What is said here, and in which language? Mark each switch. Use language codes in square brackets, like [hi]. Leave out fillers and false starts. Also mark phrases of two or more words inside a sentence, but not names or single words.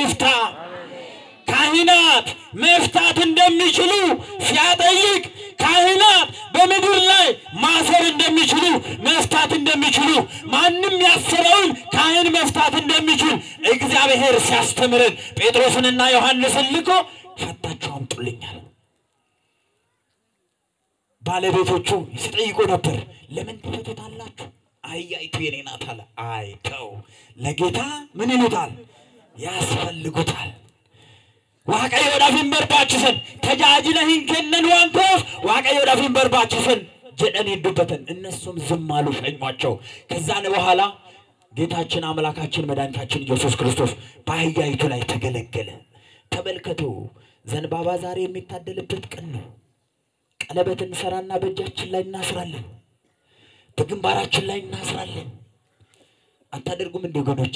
[am] ይፍታ። ካህናት መፍታት እንደሚችሉ ሲያጠይቅ ካህናት በምድር ላይ ማሰር እንደሚችሉ መፍታት እንደሚችሉ ማንም ያሰረውን ካህን መፍታት እንደሚችል እግዚአብሔር ሲያስተምረን ጴጥሮስንና ዮሐንስን ልኮ ፈታችሁ አምጡልኛል። ባለቤቶቹ ሲጠይቁ ነበር። ለምን ትፈቱታላችሁ? አህያይቱ የኔ ናት አለ። አይተው ለጌታ ምን ይሉታል? ያስፈልጉታል። [om] waaqayyo dhaafin barbaachisan tajaajila hin kennan waan ta'eef waaqayyo dhaafin barbaachisan jedhanii dubbatan [am] እነሱም ዝም አሉ፣ ሸኟቸው። ከዛን በኋላ ጌታችን አምላካችን መድኃኒታችን ኢየሱስ ክርስቶስ በአህያይቱ ላይ ተገለገለ። ተመልከቱ፣ ዘንባባ ዛሬ የሚታደልበት ቀን ነው። ቀለበት እንሰራና በእጃችን ላይ እናስራለን፣ በግንባራችን ላይ እናስራለን። አታደርጉም እንዴ ወገኖቼ?